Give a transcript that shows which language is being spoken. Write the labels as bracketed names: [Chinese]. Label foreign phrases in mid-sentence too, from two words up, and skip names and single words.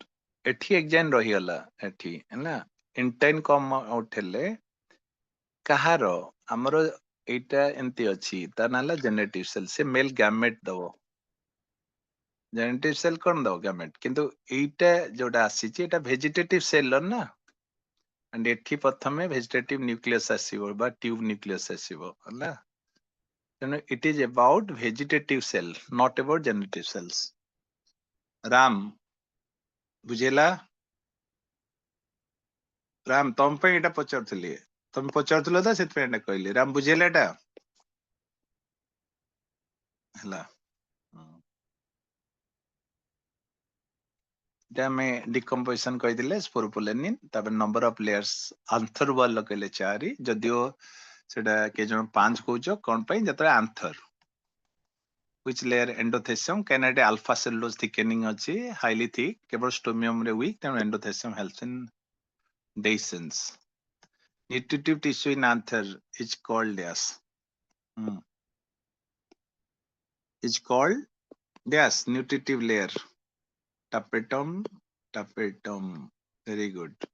[Odia] ଏଠି ଏକ୍ସାମ ରହିଗଲା, ଏଠି ହେଲା ଇଣ୍ଟାଇନ୍ କମ୍ ଆଉଟ୍ ହେଲେ କାହାର, ଆମର ଏଇଟା ଏମିତି ଅଛି, ତା ନାଁ ହେଲା [English] generative cell. [Odia] ସେ [English] male gamete [Odia] ଦବ. [English] generative cell [Odia] କଣ ଦବ? ଗ୍ୟାମେଟ୍. କିନ୍ତୁ ଏଇଟା ଯୋଉଟା ଆସିଛି ଏଇଟା [English] vegetative cell [Odia] ନା, and ଏଠି ପ୍ରଥମେ [English] vegetative nucleus [Odia] ଆସିବ ବା [English] tube nucleus [Odia] ଆସିବ, ହେଲା. [English] ତେଣୁ it is about vegetative cell, not about generative cells. [Odia] ରାମ, ବୁଝିଲା? ରାମ, ତମ ପାଇଁ ଏଇଟା ପଚାରୁଥିଲି, ତମେ ପଚାରୁଥିଲ ତ ସେଥିପାଇଁ ଏଇଟା କହିଲି. ରାମ, ବୁଝିଲା ଏଟା? ହେଲା, এটা ଆମେ ଡିକମ୍ପୋଜିସନ କହିଥିଲେ ସ୍ପୋରୋପୋଲେନିନ୍, ତାପରେ [English] number of layers anther wall [Odia] କହିଲେ 4, ଯଦିଓ ସେଟା କେ ଜଣ 5 କହୁଛ, କଣ ପାଇଁ? [English] ଯେତେବେଳେ ଆନ୍ଥର which layer endothecium, କାହିଁକିନା ଏଠି alpha cellulose thickening ଅଛି, highly thick, କେବଳ ଷ୍ଟୋମିୟମ ରେ weak, ତେଣୁ endothecium helps in dehiscence. Nutritive tissue in anther is called as is called as nutritive layer. Tapetum, tapetum. Very good.